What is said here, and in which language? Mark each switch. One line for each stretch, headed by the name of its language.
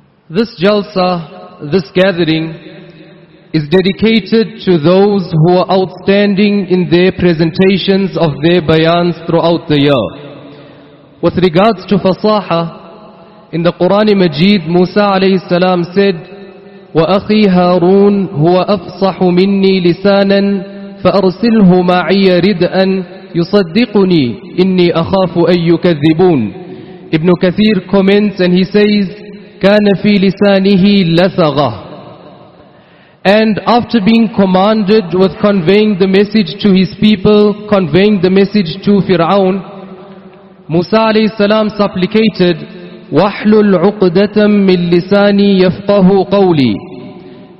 English: This jalsa, this gathering, is dedicated to those who are outstanding in their presentations of their bayans throughout the year. With regards to fasaha, in the Qur'an Majeed, Musa alayhi salam said,
Arabic: وَأَخِي هَارُونَ هُوَ أَفْصَحُ مِنِّي لِسَانًا فَأَرْسِلْهُ مَعِيَ رِدْءًا يُصَدِّقُنِي إِنِّي أَخَافُ أَن يُكَذِّبُونَ.
English: Ibn Kathir comments and he says,
Arabic: كَانَ فِي لِسَانِهِ لَثَغَةً.
English: And after being commanded with conveying the message to his people, conveying the message to Fir'aun, Musa alayhi salam supplicated,
Arabic: وَحْلُلْ عُقْدَةً مِنْ لِسَانِي يَفْقَهُ قَوْلِي.